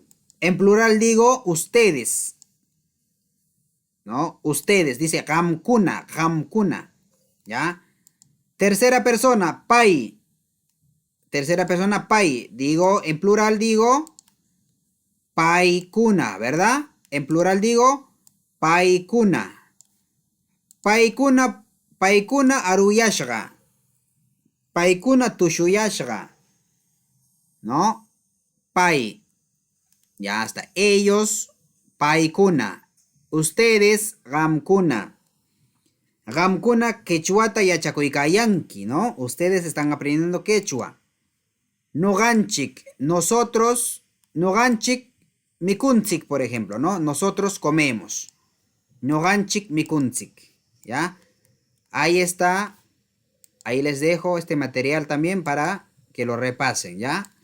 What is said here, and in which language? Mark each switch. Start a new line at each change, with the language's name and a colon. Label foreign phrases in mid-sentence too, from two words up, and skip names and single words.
Spanish: En plural digo ustedes. ¿No? Ustedes. Dice
Quechua: gamkuna. Gamkuna.
Spanish: ¿Ya? Tercera persona, pai. Tercera persona, pai. Digo, en plural digo paikuna, ¿verdad? En plural digo paikuna.
Quechua: Paikuna, paikuna aruyashga. Paikuna tushuyashga.
Spanish: ¿No? Pai. Ya está. Ellos, paikuna. Ustedes,
Quechua: gamkuna. Gamkuna quechuata yachakuykayanki,
Spanish: ¿no? Ustedes están aprendiendo quechua. Noganchik, nosotros,
Quechua: noganchik mikunchik,
Spanish: por ejemplo, ¿no? Nosotros comemos.
Quechua: Noganchik mikunchik, ¿ya?
Spanish: Ahí está. Ahí les dejo este material también para que lo repasen, ¿ya?